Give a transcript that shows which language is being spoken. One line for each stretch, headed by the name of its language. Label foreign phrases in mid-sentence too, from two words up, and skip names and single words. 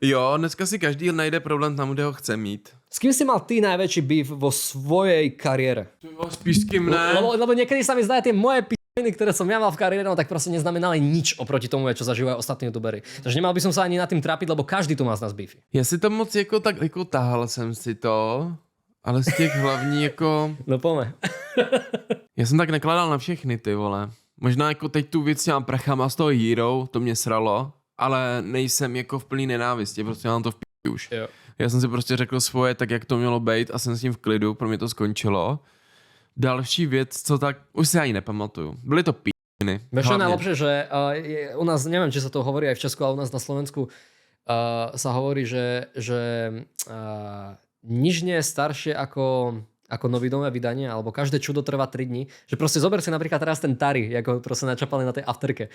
Czech: Jo, dneska si každý najde problém tam, kde ho chce mít.
Slovak: S kým si mal ty najväčší beef vo svojej kariére?
Czech: Spíš s kým ne?
Slovak: Lebo niekedy sa mi zdá, tie moje p***ny, ktoré som ja mal v kariére, no tak proste neznamenali nič oproti tomu, čo zažívajú ostatní youtuberi. Takže nemal by som sa ani nad tým trápiť, lebo každý tu má z nás beefy.
Czech: Já si to moc jako tak, jako tahal jsem si to, ale z těch hlavní jako... No pome. Já jsem tak nekladal na všechny, ty vole. Možná jako teď tu věc těma prachama z toho Hero, to mě sralo, ale nejsem jako v plný nenávisti, prostě mám to v p*** už. Jo. Já jsem si prostě řekl svoje tak, jak to mělo být a jsem s tím v klidu, pro mě to skončilo. Další věc, co tak, už si ani nepamatuju. Byly to p***,
Slovak: Vieš, čo je najlepšie, že u nás, neviem, či sa to hovorí aj v Česku, ale u nás na Slovensku sa hovorí, že nič nie je staršie ako novinové vydanie, alebo každé čudo trvá 3 dní. Že proste zober si napríklad teraz ten Tari, ako proste načapali na tej afterke.